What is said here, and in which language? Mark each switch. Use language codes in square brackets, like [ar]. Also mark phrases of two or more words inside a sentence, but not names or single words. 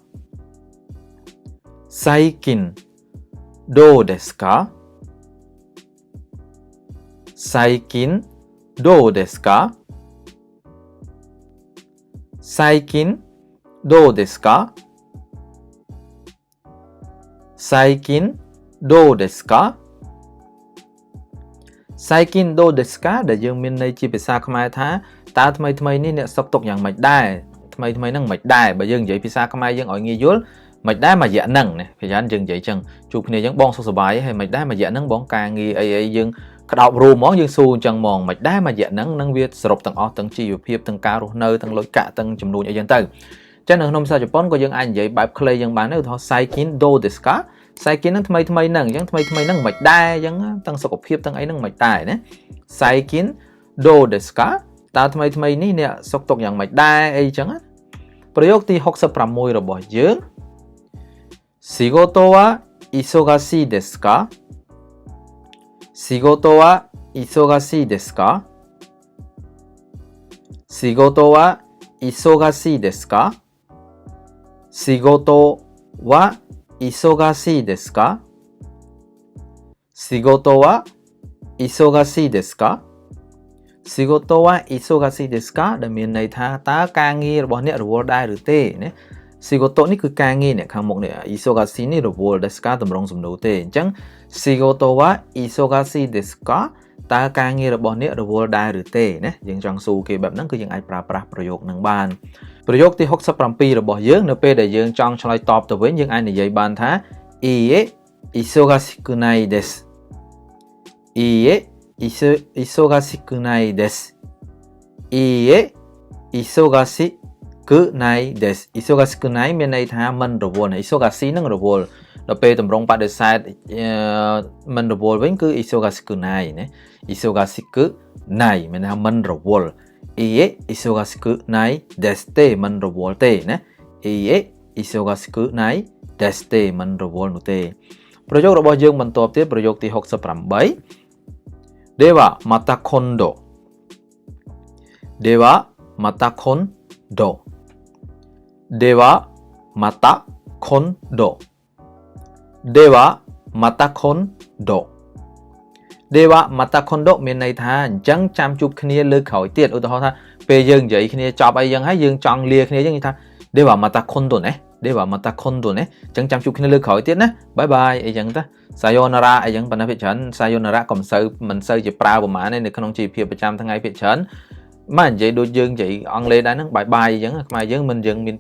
[ja] 最近どうですか最近どうですか最近どうですか最近どうですか最近どうですか [km] ដែលយើងមានន័យជាភាសាខ្មែរថាតើថ្មីនេះអ្នកសុខទុក្ខយ៉ាងម៉េចដែរ ថ្មីហ្នឹងមិនដែរបើយើងនិយាយភាសាខ្មែរយើងឲ្យងាយយល់មិនដែរមួយរយៈហ្នឹងណាភាសាយើងនិយាយចឹងជួបគ្នាចឹងបងសុខសប្បាយហើយមិនដែរមួយរយៈហ្នឹងបងការ ងារអីយើងក្តោបរួមហ្មងយើងស៊ូអញ្ចឹងហ្មងមិនដែរមួយរយៈហ្នឹងនឹងវាសរុបទាំងអស់ទាំងជីវភាពទាំងការរស់ នៅទាំងលុយកាក់ទាំងចំនួនអីចឹងទៅចឹងនៅក្នុងភាសាជប៉ុនក៏យើងអាចនិយាយបែបខ្លីចឹងបានដែរឧទាហរណ៍ [ja] 最近どうですか [km] 最近ហ្នឹងថ្មីហ្នឹងអញ្ចឹងថ្មីហ្នឹងមិនដែរអញ្ចឹងទាំងសុខភាពទាំងអីហ្នឹងមិនដែរណា [ja] 最近どうですか [km] តើថ្មីនេះអ្នកសុខទុក្ខយ៉ាងម៉េចដែរអីចឹងប្រយោគទី66របស់យើង [ja] 仕事は忙しいですか仕事は忙しいですか仕事は忙しいですか仕事は忙しいですか仕事は忙しいですか仕事は忙しいですか [km] ដែលមានន័យថាតើការងាររបស់អ្នករវល់ដែរឬទេណា [ja] 仕事នេះ [km] គឺការងារអ្នកខាងមុខនេះ忙しいនេះរវល់ですかតម្រងសំណួរទេអញ្ចឹង [ja] 仕事は忙しいですか [km] តើការងាររបស់អ្នករវល់ដែរឬទេ ណាយើងចង់សួរគេបែបហ្នឹងគឺយើងអាចប្រើប្រាស់ប្រយោគហ្នឹងបានប្រយោគទី67របស់យើងនៅពេលដែលយើងចង់ឆ្លើយតបទៅ វិញយើងអាចនិយាយបានថា [ja] いいえ忙しくないですいいえ忙しくないですいいえ忙しくないです忙しくない [km] មានន័យ ថាមិនរវល់忙しいនឹងរវល់ដល់ពេលតម្រងបដិសេធមិនរវល់វិញគឺ忙しくないណា忙しくないមានន័យថាមិនរវល់ [ja] いいえ 忙しく ない です [km] មិនរវល់ទេណា [ja] いいえ 忙しく ない です [km] មិនរវល់នោះទេប្រយោគរបស់យើងបន្តទៀតប្រយោគទី68 [ja] では また 今度では また 今度 では また 今度 では また 今度 では また 今度 [km] មានន័យថាអញ្ចឹងចាំជួបគ្នាលើក្រោយទៀតឧទាហរណ៍ថាពេលយើងនិយាយគ្នាចប់អីយ៉ាងហើយយើងចង់លាគ្នាអញ្ចឹងនិយាយថា [ja] では また 今度 [km] ណា [ja] では また 今度 [km] ណាអញ្ចឹងចាំជួបគ្នាលើក្រោយទៀតណា [en] Bye bye [km] អីចឹងទៅ Sayonara អីចឹងប៉ុន្តែភាគច្រើន Sayonara ក៏មិនសូវជាប្រើប្រហែលទេនៅក្នុងជីវភាពប្រចាំថ្ងៃភាគច្រើនមកនិយាយដូចយើងនិយាយអង់គ្លេសដែរហ្នឹង [en] Bye bye [km] អីចឹងខ្មែរយើងមិនយើងមានពា